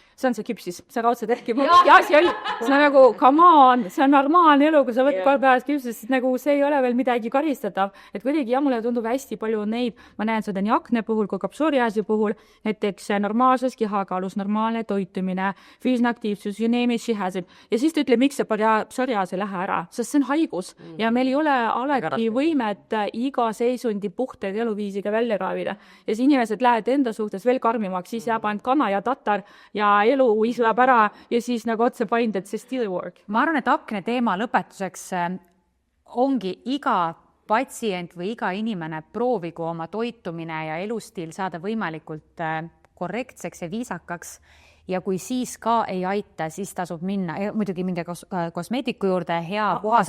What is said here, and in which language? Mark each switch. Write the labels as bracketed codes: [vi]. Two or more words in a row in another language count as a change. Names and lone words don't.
[et] on see küpsis, see raudselt äkki, ja see oli, see on nagu, [en] come on, [et] see on normaalne elu, kui sa võt päevast küpsis, siis nagu see ei ole veel midagi karistatav, et kuidagi mulle tundub hästi palju neid, ma näen seda nii akne puhul kui ka psoriaasi puhul, näiteks normaalses kehakaalus, normaalne toitumine, füüsiline aktiivsus, [en] you name it, she has it, [et] ja siis ta ütleb, miks see psoriaas ei lähe ära, sest see on haigus ja meil ei ole alati võimet iga seisundi puhtaid eluviisiga välja ravida. Ja siis inimesed lähevad enda suhtes veel karmimaks, siis jääb ainult kana ja tatar ja elu islab ära ja siis nagu otse paind, et see [en] still work. [et] Ma arvan, et akne teema lõpetuseks ongi iga patsient või iga inimene proovigu oma toitumine ja elustiil saada võimalikult korrektseks ja viisakaks ja kui siis ka ei aita, siis tasub minna, muidugi minge kosmeetiku juurde, hea puhastus.